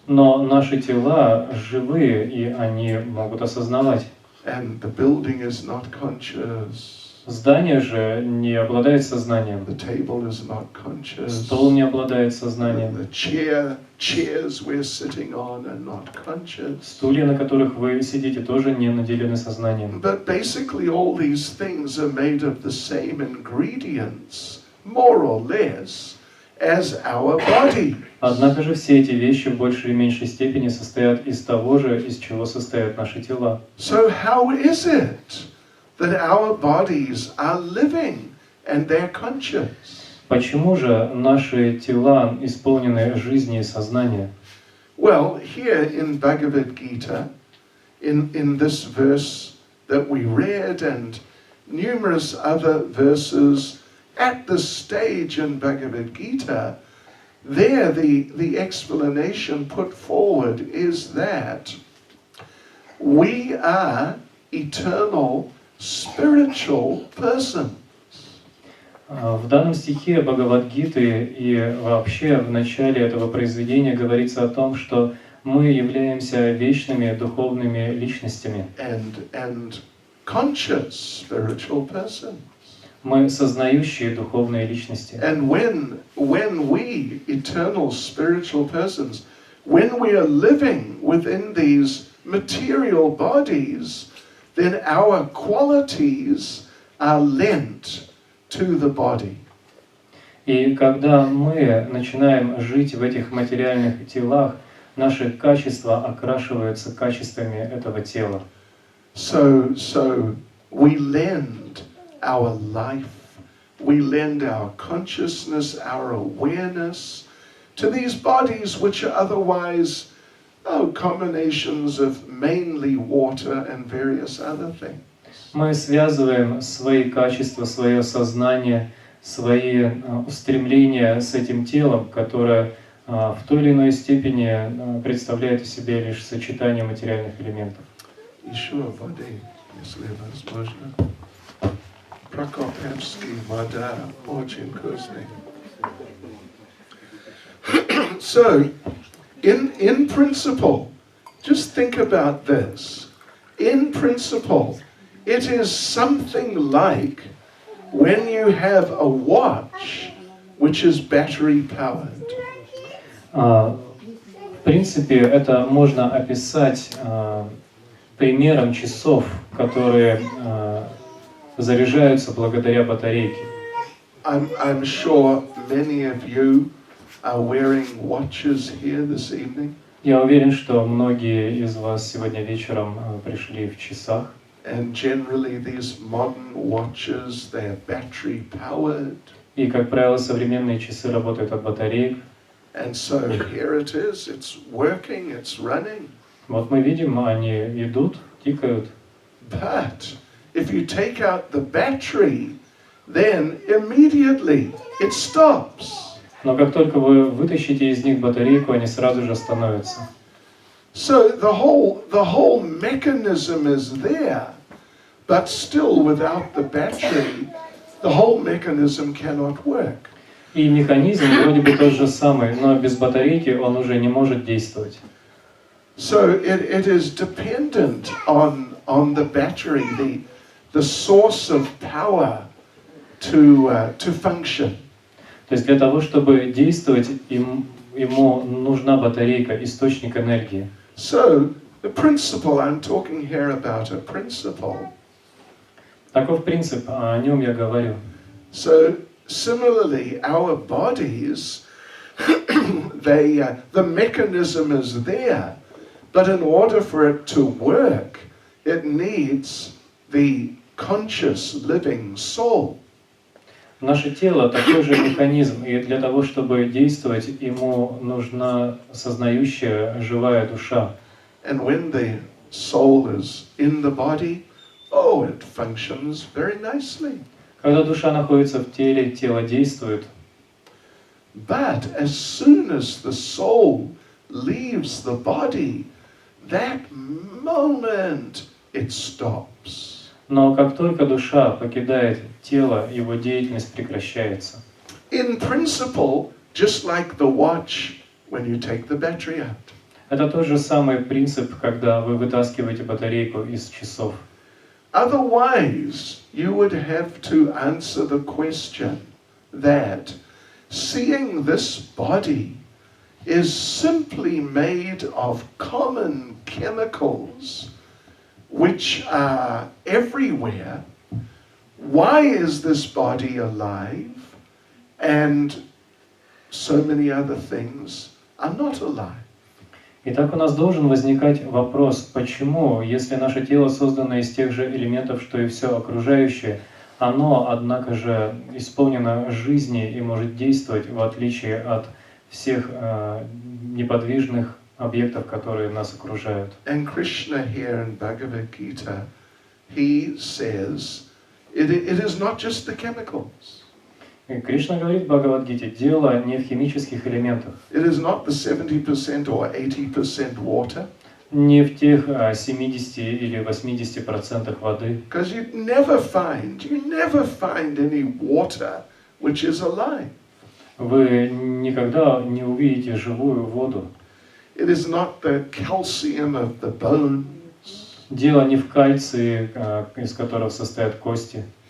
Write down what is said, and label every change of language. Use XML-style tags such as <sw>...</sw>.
<ru>Но наши тела живые, и они могут осознавать.</ru> <en>And the building is not conscious.</en> <ru>Здание же не обладает сознанием.</ru> <en>The table is not conscious.</en> <ru>Стол не обладает сознанием.</ru> <en>The chairs we're sitting on are not conscious.</en> <ru>Стулья, на которых вы сидите, тоже не наделены сознанием.</ru> <en>But basically all these things are made of the same ingredients, more or less, as our body.</en> <ru>Однако же все эти вещи в большей или меньшей степени состоят из того же, из чего состоят наши тела.</ru> <en>So how is it that our bodies are living and they're conscious?</en> <ru>Почему же наши тела исполнены жизни и сознания?</ru> <en>Well, here in Bhagavad Gita, in this verse that we read and numerous other verses at this stage in Bhagavad Gita, there the explanation put forward is that we are eternal spiritual persons.</en> <ru>В данном стихе Бхагавад-гиты и вообще в начале этого произведения говорится о том, что мы являемся вечными духовными личностями.</ru> <en>And conscious spiritual persons.</en> <ru>Мы сознающие духовные личности.</ru> <en>And when we, eternal spiritual persons, when we are living within these material bodies, then our qualities are lent to the body.</en> <ru>И когда мы начинаем жить в этих материальных телах, наши качества окрашиваются качествами этого тела.</ru> <en>So we lend our life, we lend our consciousness, our awareness to these bodies which are otherwise combinations of mainly water and various other things.</en> <ru>Мы связываем свои качества, свое сознание, свои устремления с этим телом, которое в той или иной степени представляет из себя лишь сочетание материальных элементов. Еще воды, если возможно. Прокопьевский вода очень вкусный.</ru> <en>So, in principle, just think about this. In principle, it is something like when you have a watch which is battery powered.</en> <ru>В принципе, это можно описать примером часов, которые заряжаются благодаря батарейке.</ru> <en>I'm sure many of you are wearing watches here this evening.</en> <ru>Я уверен, что многие из вас сегодня вечером пришли в часах.</ru> <en>And generally these modern watches, they are battery powered.</en> <ru>И, как правило, современные часы работают от батареек.</ru> <en>And so here it is, it's working, it's running.</en> <ru>Вот мы видим, они идут, тикают.</ru> <en>But if you take out the battery, then immediately it stops.</en> <ru>Но как только вы вытащите из них батарейку, они сразу же остановятся.</ru> <en>So the whole mechanism is there, but still without the battery, the whole mechanism cannot work.</en> <ru>И механизм вроде бы тот же самый, но без батарейки он уже не может действовать.</ru> <en>So it is dependent on the battery, the source of power to function.</en> <ru>То есть для того, чтобы действовать, ему нужна батарейка, источник энергии.</ru> <en>So the principle, I'm talking here about a principle.</en> <ru>Таков принцип, о нем я говорю.</ru> <en>So similarly, our bodies, the mechanism is there, but in order for it to work, it needs the conscious living soul.</en> <ru>Наше тело такой же механизм, и для того, чтобы действовать, ему нужна сознающая, живая душа.</ru> <en>And when the soul is in the body, oh, it functions very nicely.</en> <ru>Когда душа находится в теле, тело действует.</ru> <en>But as soon as the soul leaves the body, that moment it stops.</en> <ru>Но как только душа покидает тело, его деятельность прекращается.</ru> <en>In principle, just like the watch when you take the battery out.</en> <ru>Это тот же самый принцип, когда вы вытаскиваете батарейку из часов.</ru> <en>Otherwise, you would have to answer the question that seeing this body is simply made of common chemicals which are everywhere. Why is this body alive and so many other things are not alive?</en> <ru>Итак, у нас должен возникать вопрос, почему, если наше тело создано из тех же элементов, что и все окружающее, оно, однако же, исполнено жизни и может действовать, в отличие от всех неподвижных объектов, которые нас окружают.</ru> <en>And Krishna here in Bhagavad Gita, he says, it is not just the chemicals.</en> <ru>И Кришна говорит в Бхагавад-гите, дело не в химических элементах,</ru> <en>It is not the 70% or 80% water.</en> <ru>не в тех 70 или 80% воды.</ru> <en>Because you never find any water which is alive.</en> <ru>Вы никогда не увидите живую воду.</ru> <en>It is not the calcium of the bones.</en> <ru>Дело не в кальции, из которого состоят кости.</ru>